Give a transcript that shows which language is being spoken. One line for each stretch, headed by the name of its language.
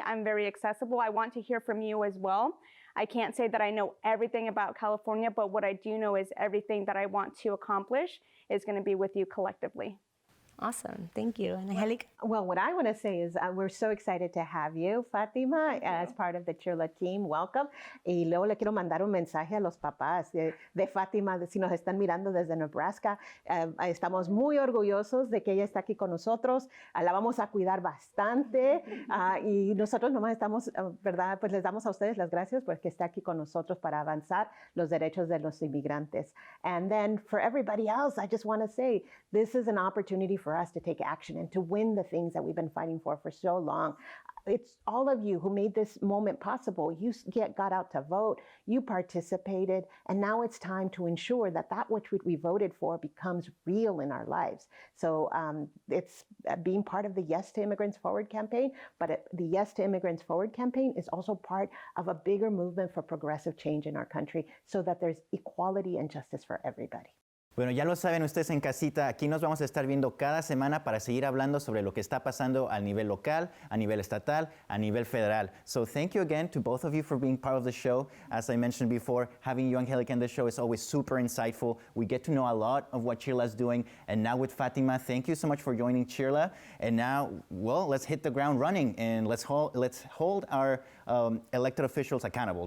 English: I'm very accessible. I want to hear from you as well. I can't say that I know everything about California, but what I do know is everything that I want to accomplish is going to be with you collectively. Awesome. Thank you. And Angelica? Well, what I want to say is we're so excited to have you, Fatima, as part of the CHIRLA team. Welcome.
Spanish: Y luego le quiero mandar un mensaje a los papás de Fatima, si nos están mirando desde Nebraska. Estamos muy orgullosos de que ella está aquí con nosotros. La vamos a cuidar bastante. Y nosotros nomás estamos, ¿verdad? Pues les damos a ustedes las gracias porque está aquí con nosotros para avanzar los derechos de los inmigrantes. And then for everybody else, I just want to say this is an opportunity for
English: for us to take action and to win the things that we've been fighting for so long. It's all of you who made this moment possible. You got out to vote, you participated, and now it's time to ensure that which we voted for becomes real in our lives. So it's being part of the Yes to Immigrants Forward campaign, but the Yes to Immigrants Forward campaign is also part of a bigger movement for progressive change in our country so that there's equality and justice for everybody.
Spanish: Bueno, ya lo saben ustedes en casita, aquí nos vamos a estar viendo cada semana para seguir hablando sobre lo que está pasando a nivel local, a nivel estatal, a nivel federal.
English: So thank you again to both of you for being part of the show. As I mentioned before, having you, Angelica, in the show is always super insightful. We get to know a lot of what CHIRLA is doing. And now with Fatima, thank you so much for joining CHIRLA. And now, well, let's hit the ground running and let's hold our elected officials accountable.